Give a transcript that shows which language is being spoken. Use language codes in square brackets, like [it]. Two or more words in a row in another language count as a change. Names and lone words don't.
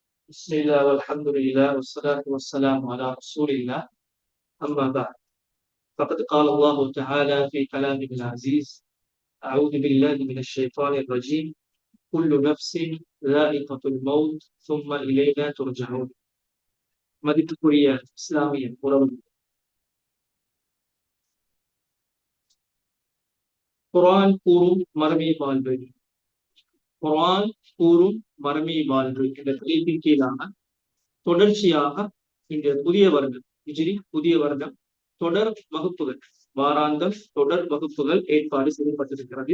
[ar] بسم الله والحمد لله والصلاة والسلام على رسول الله أما بعد فقد قال الله تعالى في كلامه العزيز أعوذ بالله من الشيطان الرجيم كل نفس ذائقة الموت ثم إلينا ترجعون [ta] மதிப்புக்குரிய இஸ்லாமிய உறவுகள், குர்ஆன் கூறும் மறுமை வாழ்வு குர்ஆன் கூறும் மறுமை வாழ்வு என்ற தலைப்பின் கீழாக தொடர்ச்சியாக இந்த புதிய வருடம் ஹிஜ்ரி புதிய வருடம் தொடர் வகுப்புகள், வாராந்தம் தொடர் வகுப்புகள் ஏற்பாடு செய்யப்பட்டிருக்கிறது.